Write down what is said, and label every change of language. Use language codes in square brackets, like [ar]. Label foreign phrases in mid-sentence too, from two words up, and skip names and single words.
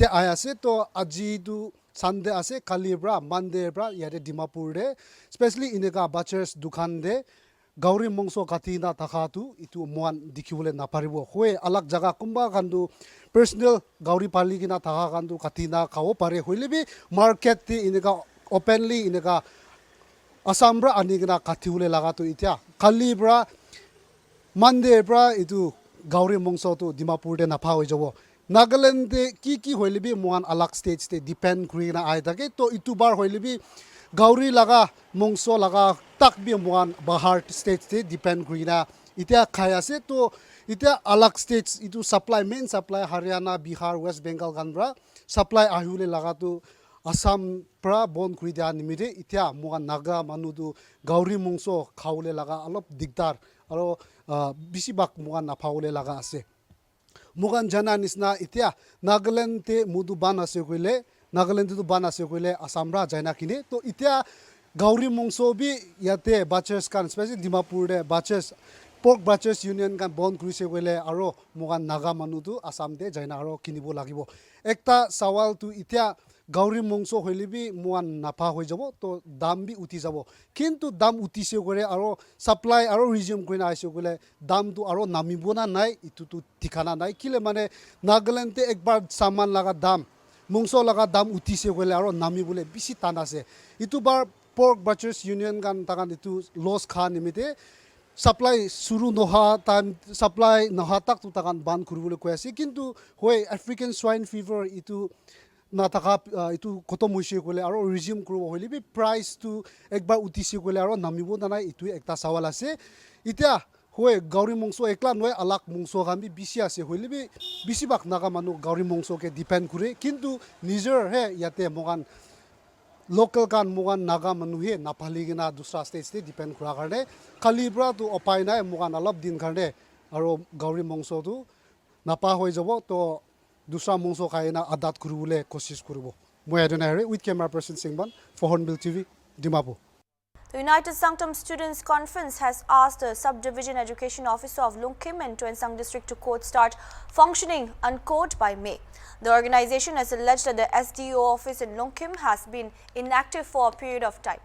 [nag] ayase to aji tu Sunday ase kali bra Monday bra yade Dimapur de especially ineka Butchers dukan de gauri mongso katina takhatu itu muan dikhibole naparibo hoi alak jaga kumba kandu personal gauri pali kina takha kandu katina khawo pare hoilebi market ti ineka openly ineka asambra anigna kathiule laga tu itia kalibra Monday bra itu gauri mongso tu Dimapur de napha hoi jabo Nagaland de ki hoilebi muan alak stage te depend krina ai take to itu bar hoilebi gauri laga mongso laga tak bi muan bahar stage te depend krina itia khaya se to itia alak stage itu supply main supply Haryana Bihar West Bengal ganbra supply ahule laga tu Assam pra bon kuri dia nimide itia muan naga manudu gauri mongso khaule laga alop digdar aro bisibak muan naphaule laga ase mugan jana nisna itia Nagaland te mudu ban ase koile Nagaland tu ban ase koile Assam ra jaina kine to itia gauri mongso bi yate bachers kan especially Dimapur de bachers [en] pork bachers union [nag] kan bon krise koile aro mugan naga manu tu Assam de jaina aro kinibo lagibo ekta sawal tu itia gauri mongso hoilibi muan napha hoi jabo to dam bi uti jabo kintu dam uti se gore aro supply aro resume koina aise gole dam tu aro namibo na nai itu tu tikana nai kile mane Nagaland te ekbar saman laga dam mongso laga dam uti se gole aro nami bole bisi tanase itu bar [en] pork butchers union [nag] kan takan itu loss khan nimite supply suru noha time supply noha tak tu takan ban kurubule koyase kintu hoi [en] African swine fever [nag] itu nataka itu kotom hoise kole aro resume kurubo hoilibi price tu ekbar utisi kole aro namibo nanai itu ekta sawal ase itia hoi gauri mongso ekla noi alak mongso gambi bisi ase hoilibi bisibak naga manu gauri mongso ke depend kure kintu niger he yate mogan local kan mogan naga manu he napali gina dusra state te depend kura karne kalibra tu opai nai mogan alop din karne aro gauri mongso tu napa hoi jabo to दूसरा मुंसो खाएना आदात कुरुबुले कोशिश कुरुबो मैं एडोनारे [en] with camera person Singban for Hornbill TV Dimapur. The United Sanctum Students' Conference has asked the Subdivision Education Officer of Lungkim and Tuensang District to quote start functioning unquote by May. The organization has alleged that the SDO office in Lungkim has been inactive for a period of time.